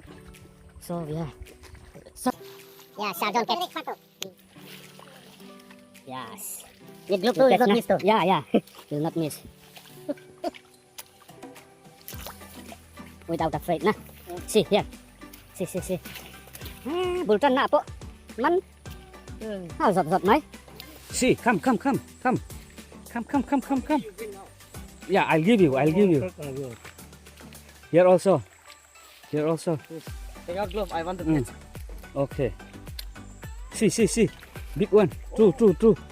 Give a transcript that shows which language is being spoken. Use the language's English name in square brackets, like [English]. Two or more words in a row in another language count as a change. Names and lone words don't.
[English] So yeah. Sergeant catch. Yes. With group 2 will not miss too. Yeah. Will not miss. Without afraid na. See here. See. Bultan na po. Man. Zot mai. See, come. Yeah, I'll give you. Here also. Take out glove. I want to catch. Okay. See. Big one. True.